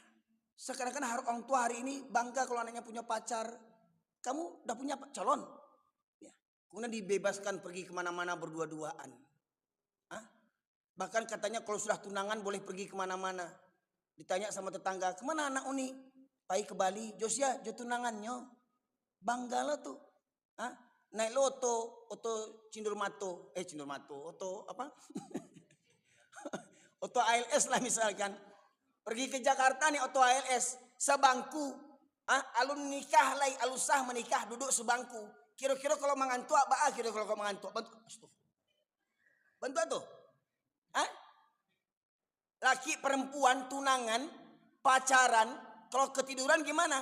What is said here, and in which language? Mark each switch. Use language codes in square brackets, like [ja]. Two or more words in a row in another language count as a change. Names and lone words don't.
[id] Sekarang orang tua hari ini bangga kalau anaknya punya pacar. Kamu udah punya calon. Ya. Kemudian dibebaskan pergi kemana-mana berdua-duaan. Hah? Bahkan katanya kalau sudah tunangan boleh pergi kemana-mana. Ditanya sama tetangga, kemana anak Uni? [min] Pai ke Bali, Josia, jo tunangannya. [id] Bangga lah tuh. Hah? [min] Naik lo oto Cindurmato, oto apa? [id] Oto ALS lah misalkan. Pergi ke Jakarta nih oto ALS, sebangku. [min] Alun nikah lagi, alusah menikah duduk sebangku. [id] Kira-kira kalau mangantua, kira-kira kalau mangantua, bantu tuh. Laki perempuan tunangan, pacaran, kalau ketiduran gimana?